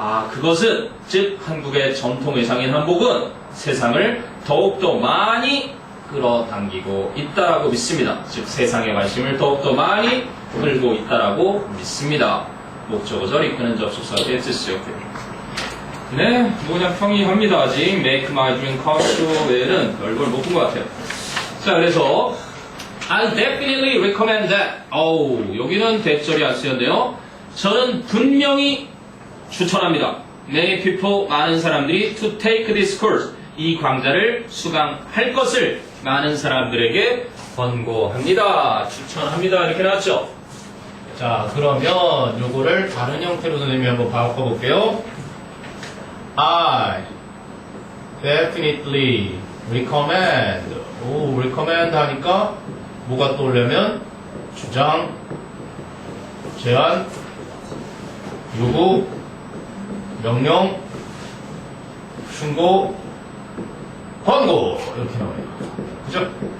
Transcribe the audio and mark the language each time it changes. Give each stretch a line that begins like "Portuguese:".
Korean: 그것은 즉 한국의 전통 의상인 한복은 세상을 더욱더 많이 끌어당기고 있다라고 믿습니다. 즉 세상의 관심을 더욱더 많이 끌고 있다라고 믿습니다. 목적어절 이끄는 접속사 get 쓰였고요. 네, 뭐 그냥 평이합니다. 아직
English: make my dream come true
Korean: 외에는 별걸 못 본 것 같아요. 자, 그래서
English: I definitely recommend that.
Korean: 여기는 대절이 안 쓰였네요. 저는 분명히 추천합니다.
English: Many people,
Korean: 많은 사람들이
English: to take this course.
Korean: 이 강좌를 수강할 것을 많은 사람들에게 권고합니다. 추천합니다. 이렇게 나왔죠? 자, 그러면 요거를 다른 형태로 선생님이 한번 바꿔볼게요.
English: I definitely recommend.
Korean: recommend 하니까 뭐가 떠오르면 주장, 제안, 요구, 명령, 충고, 권고 이렇게 나와요. 그죠?